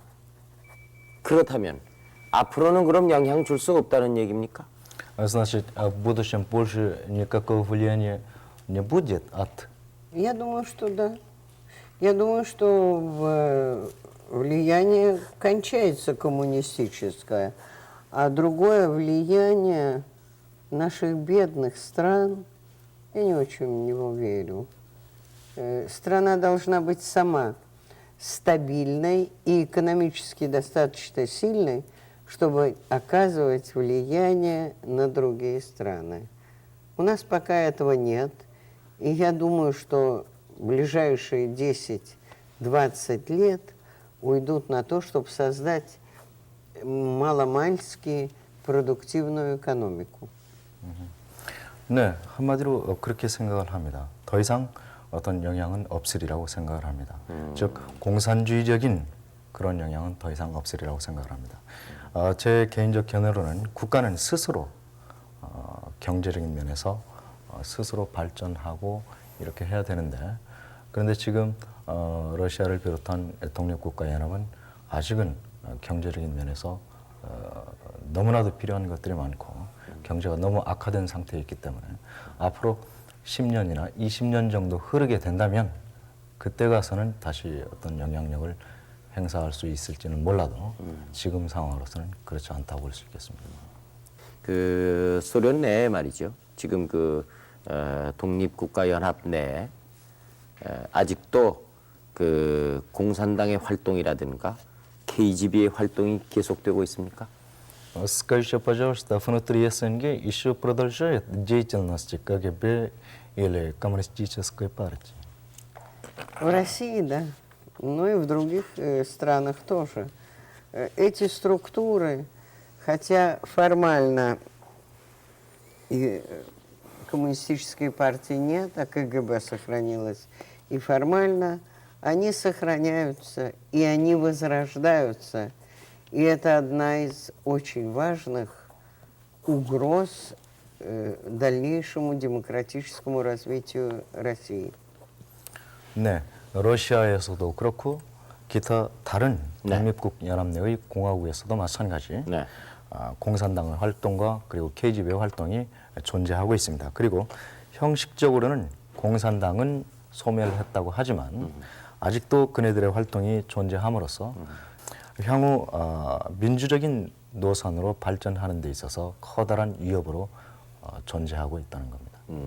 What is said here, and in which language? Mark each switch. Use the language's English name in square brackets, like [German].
[Korean] 그렇다면 앞으로는 그럼 영향 줄 수 없다는 얘기입니까? [Russian] Значит, в будущем больше никакого влияния не будет от... Я думаю, что да. Я думаю, что влияние кончается коммунистическое, а другое влияние наших бедных стран, я не очень в него верю. Страна должна быть сама стабильной и экономически достаточно сильной, чтобы оказывать влияние на другие страны. У нас пока этого нет, и я думаю, что ближайшие 10-20 лет уйдут на то, чтобы создать маломальски продуктивную экономику. [Korean] 네, 한마디로 그렇게 생각을 합니다. 더 이상 어떤 영향은 없으리라고 생각을 합니다. 즉 공산주의적인 그런 영향은 더 이상 없으리라고 생각을 합니다. 제 개인적 견해로는 국가는 스스로 경제적인 면에서 스스로 발전하고 이렇게 해야 되는데 그런데 지금 러시아를 비롯한 독립국가연합은 아직은 경제적인 면에서 너무나도 필요한 것들이 많고 경제가 너무 악화된 상태에 있기 때문에 앞으로 10년이나 20년 정도 흐르게 된다면 그때 가서는 다시 어떤 영향력을 행사할 수 있을지는 몰라도 지금 상황으로서는 그렇지 않다고 볼 수 있겠습니다. 그 소련 내에 말이죠. 지금 그 독립국가연합 내에 아직도 그 공산당의 활동이라든가 KGB의 활동이 계속되고 있습니까? [Russian] Скажите, пожалуйста, внутри СНГ еще продолжает деятельность КГБ или коммунистической партии? В России, да, но и в других странах тоже. Эти структуры, хотя формально и коммунистической партии нет, а КГБ сохранилось, и формально они сохраняются, и они возрождаются. И это одна из очень важных угроз дальнейшему демократическому развитию России. [Korean] 네, 러시아에서도 그렇고 기타 다른 독립국 연합 내의 공화국에서도 마찬가지 네. 공산당의 활동과 그리고 KGB의 활동이 존재하고 있습니다. 그리고 형식적으로는 공산당은 소멸을 했다고 하지만 아직도 그네들의 활동이 존재함으로써 향후 민주적인 노선으로 발전하는 데 있어서 커다란 위협으로 존재하고 있다는 겁니다.